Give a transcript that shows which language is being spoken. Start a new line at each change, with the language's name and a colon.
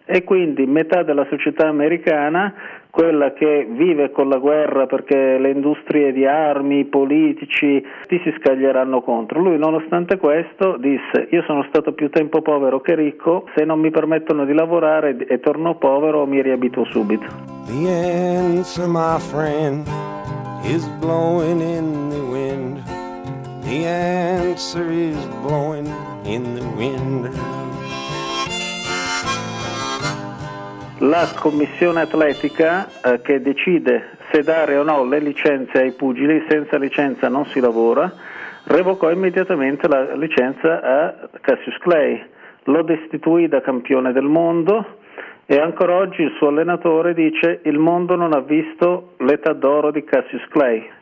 Italian: E quindi metà della società americana, quella che vive con la guerra perché le industrie di armi, i politici, ti si scaglieranno contro. Lui, nonostante questo, disse: io sono stato più tempo povero che ricco, se non mi permettono di lavorare e torno povero mi riabito subito.
English: The answer, my friend, is blowing in the wind. The answer is blowing in the wind.
Italian: La commissione atletica che decide se dare o no le licenze ai pugili, senza licenza non si lavora, revocò immediatamente la licenza a Cassius Clay, lo destituì da campione del mondo e ancora oggi il suo allenatore dice: il mondo non ha visto l'età d'oro di Cassius Clay.